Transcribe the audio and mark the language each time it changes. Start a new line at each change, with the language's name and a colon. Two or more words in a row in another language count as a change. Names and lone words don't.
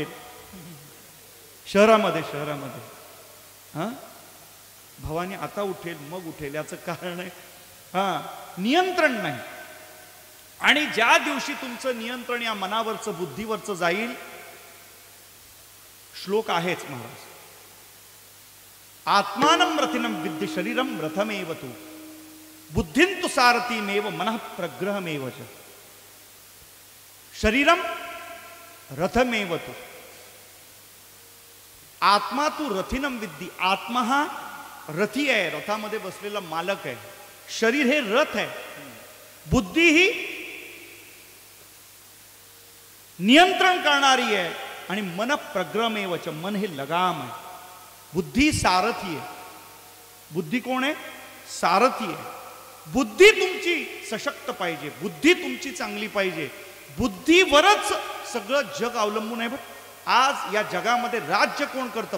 Marathi: शहरामध्ये हां, भवानी आता उठेल, मग उठेल. याचं कारण आहे हां, नियंत्रण नाही. आणि ज्या दिवशी तुमचं नियंत्रण या मनावरचं, बुद्धीवरचं जाईल, श्लोक आहेच महाराज,
Sanskrit: आत्मानं रथिनं विद्य शरीरं रथमेव तु बुद्धिं तु सारथीमेव मनः प्रग्रहमेव च. शरीरं रथमेव तु, आत्मा तू रथिनं विद्धी.
Marathi: आत्मा हा रथी आहे, रथामध्ये बसलेला मालक आहे. शरीर हे रथ आहे. बुद्धी ही नियंत्रण करणारी आहे. आणि मन प्रग्रमेवच, मन हे लगाम आहे. बुद्धी सारथी आहे. बुद्धी कोण आहे? सारथी आहे. बुद्धी तुमची सशक्त पाहिजे, बुद्धी तुमची चांगली पाहिजे. बुद्धीवरच सगळं जग अवलंबून आहे. आज या जगामध्ये राज्य कोण करतं?